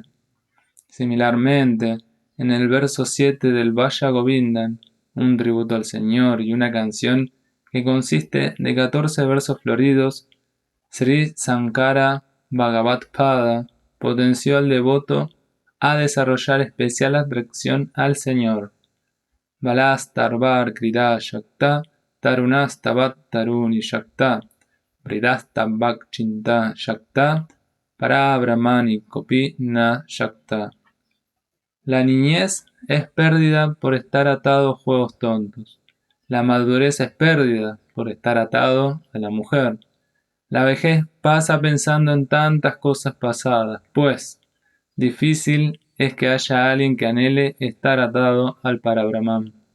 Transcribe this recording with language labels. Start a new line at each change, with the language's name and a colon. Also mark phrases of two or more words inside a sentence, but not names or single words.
Spanish: Similarmente, en el verso 7 del Vaya Govindan, un tributo al Señor y una canción que consiste de 14 versos floridos, Sri Sankara Bhagavad-pada potenció al devoto a desarrollar especial atracción al Señor.
Sanskrit: Balastarvar Krida Shakta Tarunastavat Taruni Shakta Vridastabhak Chinta Shakta Parabrahmani Kopi Na Shakta.
Spanish: La niñez es pérdida por estar atado a juegos tontos. La madurez es pérdida por estar atado a la mujer. La vejez pasa pensando en tantas cosas pasadas, pues difícil es que haya alguien que anhele estar atado al Parabrahman.